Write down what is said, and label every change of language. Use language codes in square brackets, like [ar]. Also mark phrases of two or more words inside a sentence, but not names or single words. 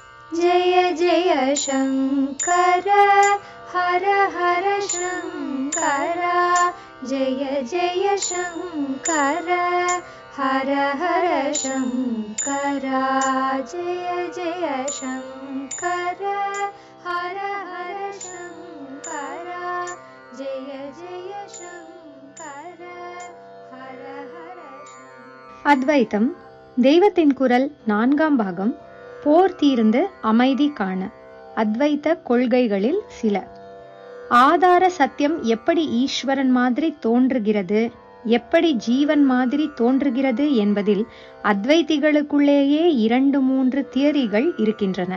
[sa] जय जय शङ्कर हर हर शङ्कर जय जय शङ्कर हर हर शङ्कर जय जय शङ्कर हर हर शङ्कर जय जय शङ्कर हर हर शङ्कर. [ta] அத்வைத்தம் தெய்வத்தின் குரல் 4ஆம் பாகம். போர் தீர்ந்து அமைதி காண. அத்வைத்த கொள்கைகளில் சில. ஆதார சத்தியம் எப்படி ஈஸ்வரன் மாதிரி தோன்றுகிறது, எப்படி ஜீவன் மாதிரி தோன்றுகிறது என்பதில் அத்வைத்திகளுக்குள்ளேயே 2-3 தியரிகள் இருக்கின்றன.